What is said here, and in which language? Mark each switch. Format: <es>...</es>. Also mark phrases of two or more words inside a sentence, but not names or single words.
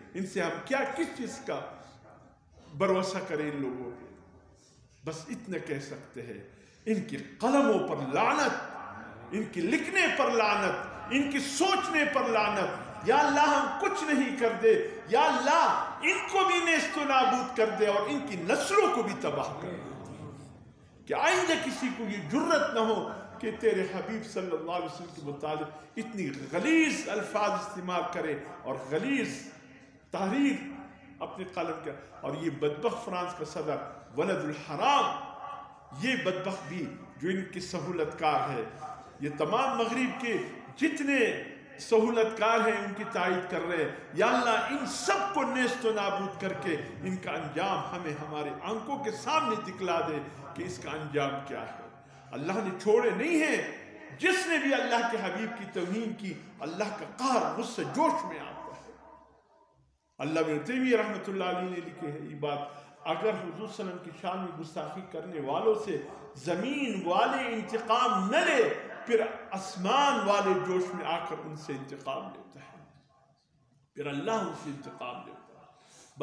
<ur>ان سے ہم کیا کس چیز کا بھروسہ کریں ان لوگوں پہ؟ بس اتنا کہہ سکتے ہیں ان کی قلموں پر لعنت، ان کی لکھنے پر لعنت، ان کی سوچنے پر لعنت. یا اللہ ہم کچھ نہیں کر دے، یا اللہ ان کو بھی نیست و نابود کر دے اور ان کی نسلوں کو بھی تباہ کر دے، کہ آئندہ کسی کو یہ جرت نہ ہو کہ تیرے حبیب</ur> <ar>صلی اللہ علیہ وسلم</ar> <ur>کے متعلق اتنی غلیظ الفاظ استعمال کرے اور غلیظ تحریر اپنے قلم کا. اور یہ بدبخت فرانس کا صدر</ur> <ar>ولد الحرام،</ar> <ur>یہ بدبخت بھی جو ان کی سہولت کار ہے، یہ تمام مغرب کے جتنے سہولت کار ہیں ان کی تائید کر رہے ہیں۔ یا اللہ ان سب کو نیست و نابود کر کے ان کا انجام ہمیں ہمارے آنکھوں کے سامنے دکھلا دے کہ اس کا انجام کیا ہے۔ اللہ نے چھوڑے نہیں ہیں، جس نے بھی اللہ کے حبیب کی توہین کی اللہ کا قہر غصہ جوش میں آتا ہے۔ اللہ ابن تیمیہ</ur> <ar>رحمۃ اللہ علیہ</ar> <ur>نے لکھے ہے یہ بات، اگر حضور</ur> <ar>صلی اللہ علیہ وسلم</ar> <ur>کی شان میں گستاخی کرنے والوں سے زمین والے انتقام نہ لے، پھر آسمان والے جوش میں آ کر ان سے انتقام لیتا ہے، پھر اللہ ان سے انتقام لیتا ہے۔</ur>